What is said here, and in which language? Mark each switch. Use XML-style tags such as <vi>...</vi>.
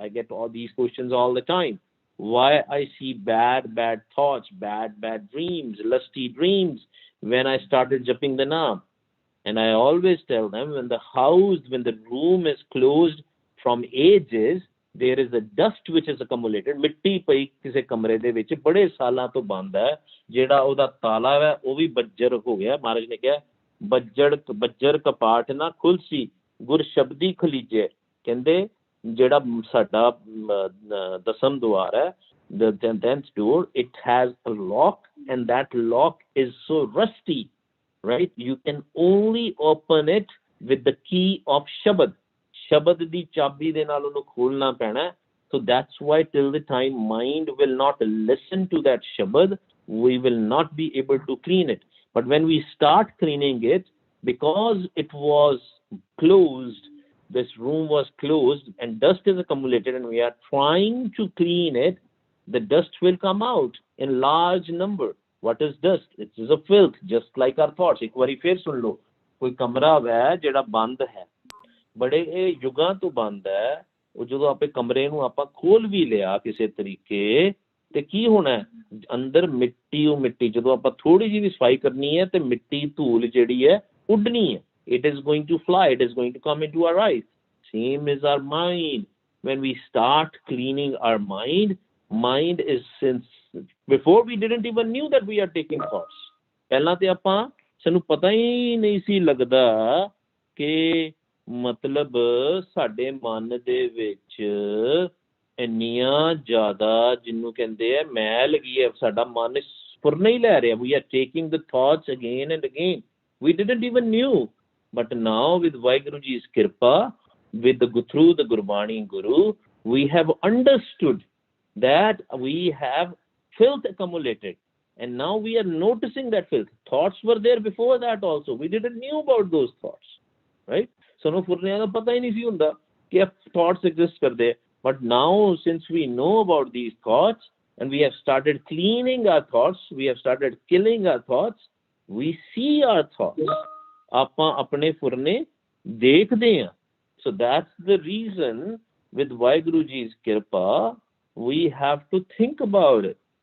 <en>I get all these questions all the time. Why I see bad thoughts, bad dreams, lusty dreams when I started japing the naam. And I always tell them, when the room is closed from ages, there is a dust which is accumulated.</en> <pa>ਮਿੱਟੀ ਪਈ ਕਿਸੇ ਕਮਰੇ ਦੇ ਵਿੱਚ ਬੜੇ ਸਾਲਾਂ ਤੋਂ ਬੰਦ ਹੈ, ਜਿਹੜਾ ਉਹਦਾ ਤਾਲਾ ਹੈ ਉਹ ਵੀ ਬੱਜਰ ਹੋ ਗਿਆ। ਮਹਾਰਾਜ ਨੇ ਕਿਹਾ ਬੱਜਰ ਕਪਾਟ ਨਾ ਖੁੱਲਸੀ, ਗੁਰ ਸ਼ਬਦੀ ਖਲੀਜੇ। ਕਹਿੰਦੇ ਜਿਹੜਾ ਸਾਡਾ ਦਸਮ ਦੁਆਰ ਹੈ,</pa> <en>the 10th door, it has a lock, and that lock is so rusty, right? You can only open it with the key of shabad.</en> <pa>ਸ਼ਬਦ ਦੀ ਚਾਬੀ ਦੇ ਨਾਲ ਉਹਨੂੰ ਖੋਲਣਾ ਪੈਣਾ।</pa> <en>So that's why till the time mind will not listen to that shabad, we will not be able to clean it. But when we start cleaning it, because it was closed, this room was closed and dust is accumulated, and we are trying to clean it, the dust will come out in large number. What is dust? It is a filth, just like our thoughts.</en> <pa>ਇੱਕ ਵਾਰੀ ਫਿਰ ਸੁਣ ਲਓ, ਕੋਈ ਕਮਰਾ ਹੈ ਜਿਹੜਾ ਬੰਦ ਹੈ, ਬੜੇ ਇਹ ਯੁੱਗਾਂ ਤੋਂ ਬੰਦ ਹੈ, ਉਹ ਜਦੋਂ ਆਪਣੇ ਕਮਰੇ ਨੂੰ ਆਪਾਂ ਖੋਲ ਵੀ ਲਿਆ ਕਿਸੇ ਤਰੀਕੇ, ਤੇ ਕੀ ਹੋਣਾ ਅੰਦਰ ਮਿੱਟੀ, ਉਹ ਮਿੱਟੀ ਜਦੋਂ ਆਪਾਂ ਥੋੜੀ ਜਿਹੀ ਵੀ ਸਫਾਈ ਕਰਨੀ ਹੈ ਤੇ ਮਿੱਟੀ ਧੂਲ ਜਿਹੜੀ ਹੈ ਉੱਡਣੀ ਹੈ।</pa> <en>It is going to fly, it is going to come into our eyes. Same is our mind. When we start cleaning our mind is, since before we didn't even knew that we are taking thoughts.</en> <pa>ਪਹਿਲਾਂ ਤੇ ਆਪਾਂ ਸਾਨੂੰ ਪਤਾ ਹੀ ਨਹੀਂ ਸੀ ਲੱਗਦਾ ਕਿ ਮਤਲਬ ਸਾਡੇ ਮਨ ਦੇ ਵਿੱਚ ਇੰਨੀਆਂ ਜ਼ਿਆਦਾ ਜਿਹਨੂੰ ਕਹਿੰਦੇ ਆ ਮੈਲ ਗਈ ਹੈ, ਸਾਡਾ ਮਨ ਫੁਰਨਾ ਹੀ ਲੈ ਰਿਹਾ।</pa> <en>We are taking the thoughts again and again. We didn't even knew. But now with Vaheguru Ji's Kirpa, through the Gurbani Guru, we have understood that we have filth accumulated. And now we are noticing that filth. Thoughts were there before that also. We didn't knew about those thoughts. Right?</en> <pa>ਸਾਨੂੰ ਫੁਰਨਿਆਂ ਦਾ ਪਤਾ ਹੀ ਨਹੀਂ ਸੀ ਹੁੰਦਾ ਕਿ</pa> <en>thoughts exist</en> <pa>ਕਰਦੇ।</pa> <en>But now, since we know about these thoughts and we have started cleaning our thoughts, we have started killing our thoughts, we see our thoughts.</en> <pa>ਆਪਾਂ ਆਪਣੇ ਫੁਰਨੇ ਦੇਖਦੇ ਹਾਂ।</pa> <en>So that's the reason with Vaheguru Ji's Kirpa, we have to think about it.</en>